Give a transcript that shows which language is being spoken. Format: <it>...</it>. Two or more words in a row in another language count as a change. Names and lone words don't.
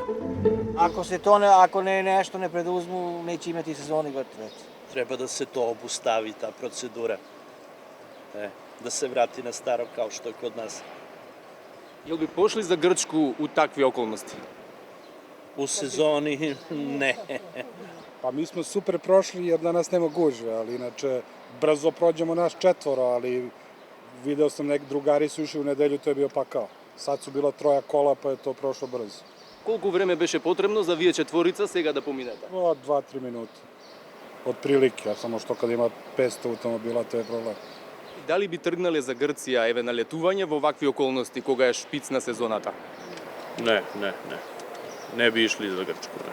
<sr>Ако не нешто не предузму, неќе имати сезони готове. Треба да се тоа обустави, таа процедура. Да се врати на старо као што е код нас. Јел би пошли за Грчку у такви околности? У сезони не. Па ми сме супер прошли jer danas nema gužve, ali inače brzo prođemo nas 4, ali video sam neki drugari su išli u nedelju, to je bio pakao. Sad su bila 3 kola, pa je to prošlo brzo.</sr> <mk>Колку време беше потребно за вие четворица сега да поминете? 2-3 минути. Од прилики, а само што кога има 500 автомобила, тоа е проблем. Дали би тргнале за Грција еве на летување во вакви околности кога е шпиц на сезоната?</mk> <sr>Не. Не би ишли за Грчку, не.</sr>